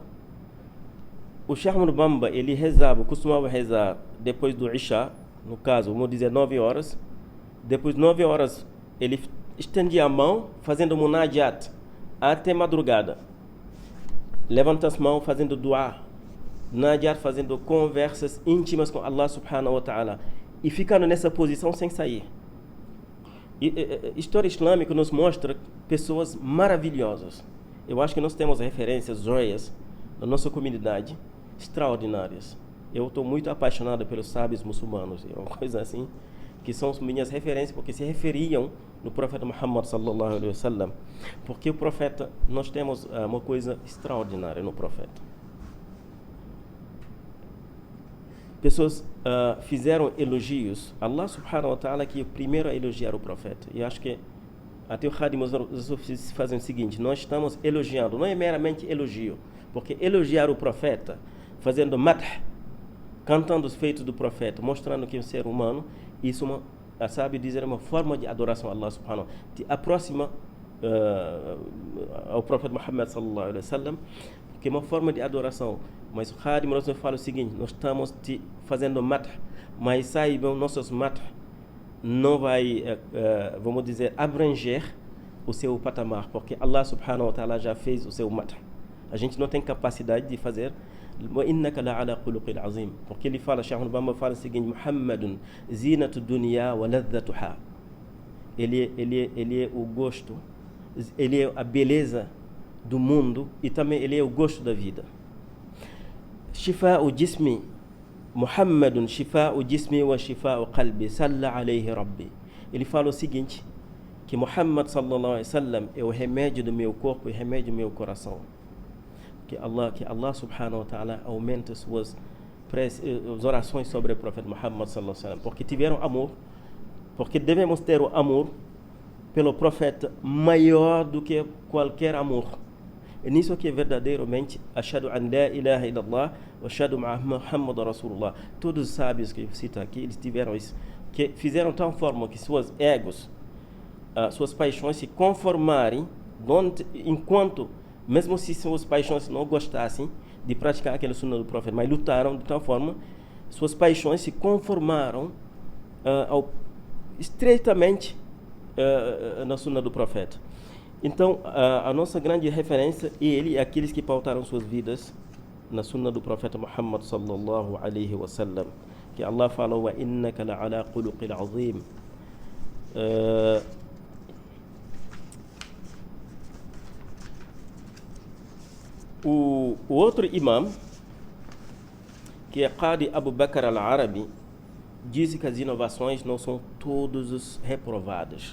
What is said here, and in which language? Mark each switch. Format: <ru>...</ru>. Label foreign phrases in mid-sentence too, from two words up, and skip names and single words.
<pt>O Sheikh Ahmad Bamba, ele rezava, costumava rezar depois do Isha, no caso, vamos dizer 9 horas. Depois de 9 horas, ele estendia a mão fazendo munajat até madrugada. Levanta as mãos fazendo dua, munajat fazendo conversas íntimas com</pt> <ar>الله سبحانه وتعالى,</ar> <pt>e ficando nessa posição sem sair. História islâmica nos mostra pessoas maravilhosas. Eu acho que nós temos referências, joias, na nossa comunidade, extraordinárias. Eu estou muito apaixonado pelos sábios muçulmanos, é uma coisa assim, que são minhas referências, porque se referiam no profeta Muhammad</pt> <ar>صلى الله عليه وسلم.</ar> <pt>Porque o profeta, nós temos uma coisa extraordinária no profeta. Pessoas fizeram elogios.</pt> <ar>الله سبحانه وتعالى</ar> <pt>que primeiro a elogiar o profeta. E acho que até o Khadim fazem o seguinte: nós estamos elogiando, não é meramente elogio, porque elogiar o profeta, fazendo madh, cantando os feitos do profeta, mostrando que é um ser humano, isso sabe dizer, uma forma de adoração a</pt> <ar>الله سبحانه وتعالى,</ar> <pt>te aproxima ao profeta Muhammad</pt> <ar>صلى الله عليه وسلم,</ar> <pt>que é uma forma de adoração. Mas o Khadim nos fala o seguinte: nós estamos te fazendo madh, mas saibam, nossos madh não vai, vamos dizer, abranger o seu patamar, porque</pt> <ar>الله سبحانه وتعالى</ar> <pt>já fez o seu madh. A gente não tem capacidade de fazer.</pt> <ar>وَإِنَّكَ لَعَلَى خُلُقٍ عَظِيمٍ.</ar> <pt>Porque ele fala, Sheikh Bamba fala o seguinte:</pt> <ar>محمد زينة دنيا ولذتها.</ar> <pt>Ele é o gosto, ele é a beleza do mundo e também ele é o gosto da vida.</pt> <ar>شفاء جسمي، محمد شفاء جسمي وشفاء قلبي، صلى عليه ربي.</ar> <pt>Ele fala o seguinte, que Muhammad</pt> <ar>صلى الله عليه وسلم</ar> <pt>é o remédio do meu corpo e o remédio do meu coração. Que</pt> <ar>الله سبحانه وتعالى</ar> <pt>aumente suas orações sobre o profeta Muhammad</pt> <ar>صلى الله عليه وسلم,</ar> <pt>porque tiveram amor, porque devemos ter o amor pelo profeta maior do que qualquer amor. E nisso que é verdadeiramente</pt> <ar>أشهد أن لا إله إلا الله وأشهد محمد رسول الله.</ar> <pt>Todos os sábios que eu cito aqui, eles tiveram isso, que fizeram tal forma que suas egos, suas paixões se conformarem, enquanto, mesmo se suas paixões não gostassem de praticar aquele sunnah do profeta, mas lutaram de tal forma, suas paixões se conformaram estreitamente na sunnah do profeta. Então, a nossa grande referência é ele e aqueles que pautaram suas vidas na sunnah do profeta Muhammad</pt> <ar>صلى الله عليه وسلم,</ar> <pt>que Allah falou:</pt> <ar>وإنك لعلى خلق عظيم.</ar> <pt>O outro imam, que é Qadi Abu Bakr al-Arabi, diz que as inovações não são todas reprovadas.</pt>